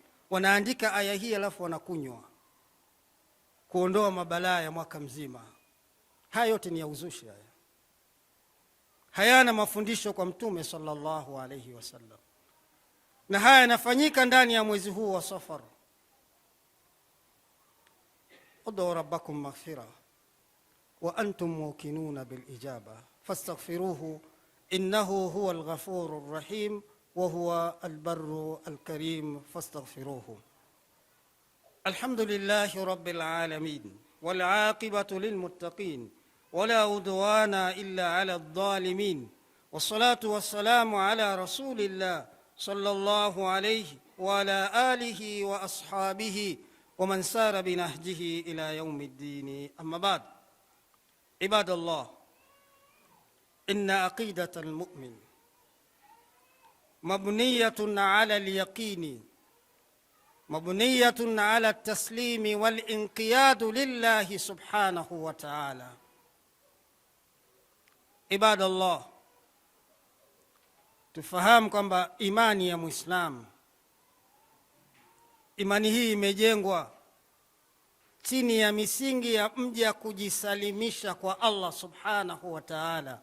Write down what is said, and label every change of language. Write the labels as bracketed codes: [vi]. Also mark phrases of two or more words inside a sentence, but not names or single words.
[sw] Wanaandika aya hii alafu wanakunywa kuondoa mabalaa ya mwaka mzima. Haya yote ni ya uzushi, hayana mafundisho kwa Mtume [ar] صلى الله عليه وسلم, [sw] na haya yanafanyika ndani ya mwezi huu wa Safar. [ar] ادعوا ربكم مغفرة وأنتم موقنون بالإجابة فاستغفروه إنه هو الغفور الرحيم وهو البر الكريم فاستغفروه. الحمد لله رب العالمين والعاقبة للمتقين ولا عدوان إلا على الظالمين والصلاة والسلام على رسول الله صلى الله عليه وعلى آله وأصحابه ومن سار بنهجه إلى يوم الدين. أما بعد. عباد الله إن عقيدة المؤمن مبنية على اليقين مبنية على التسليم والانقياد لله سبحانه وتعالى. [sw] Ibadallah, tufahamu kwamba imani ya Muislamu, imani hii imejengwa chini ya misingi ya mja kujisalimisha kwa [ar] الله سبحانه وتعالى.